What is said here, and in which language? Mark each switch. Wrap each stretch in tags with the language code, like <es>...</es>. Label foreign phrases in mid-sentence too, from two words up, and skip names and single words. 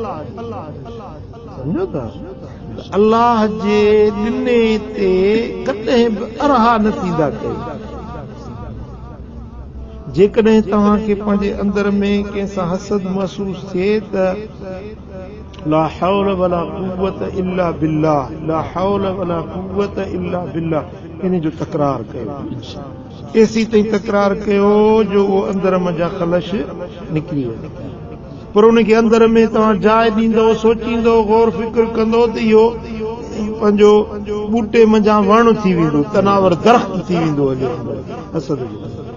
<sd>सम्झो था, अल्लाह जे ॾिने ते कॾहिं बि अरहा न थींदा कयो। जेकॾहिं तव्हांखे पंहिंजे अंदर में कंहिंसां हसद महसूस थिए त</sd> <ar>لا حول ولا قوة إلا بالله, لا حول ولا قوة إلا بالله,</ar> <sd>इन जो तकरार कयो। एसी ताईं तकरार कयो जो उहो अंदर मंझां ख़लश निकिरी वञे। पर उनखे अंदर में तव्हां जाइ ॾींदो, सोचींदो, गौर फिक्र कंदो त इहो पंहिंजो बूटे मंझां वण थी वेंदो, तनावर दरख़्त थी वेंदो हलियो हसद जो।</sd>